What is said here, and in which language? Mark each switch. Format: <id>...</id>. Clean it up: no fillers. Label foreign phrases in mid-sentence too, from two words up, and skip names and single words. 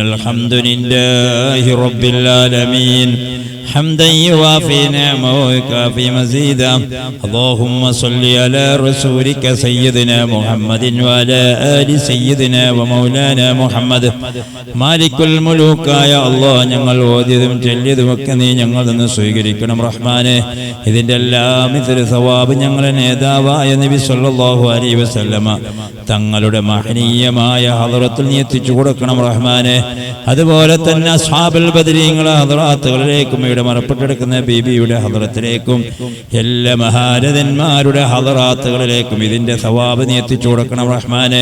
<ar>الحمد لله رب العالمين حمدا يوافي نعمه ويكافي مزيدا. اللهم صل على رسولك سيدنا محمد وعلى آل سيدنا ومولانا محمد. مالك الملوك يا الله</ar> <ml>ഞങ്ങൾ ഓതിയതും ചൊല്ലിയതുമൊക്കെ നീ ഞങ്ങളിൽ നിന്ന് സ്വീകരിക്കണം റഹ്മാനെ. ഇതിൻ്റെ എല്ലാം ഇതൊരു സവാബ് ഞങ്ങളുടെ നേതാവായ നബി</ml> <ar>صلى الله عليه وسلم</ar> <ml>തങ്ങളുടെ മഹനീയമായ ഹദറത്തിൽ നീ എത്തിച്ചു കൊടുക്കണം റഹ്മാനെ. അതുപോലെ തന്നെ അസ്ഹാബുൽ ബദരീങ്ങളെ ഹദറാത്തുകളിലേക്കും ഇവിടെ മറപ്പെട്ടെടുക്കുന്ന ബീബിയുടെ ഹദറത്തിലേക്കും എല്ലാ മഹാരഥന്മാരുടെ ഹദറാത്തുകളിലേക്കും ഇതിന്റെ സവാബ് നീ എത്തിച്ചു കൊടുക്കണം റഹ്മാനെ.</ml>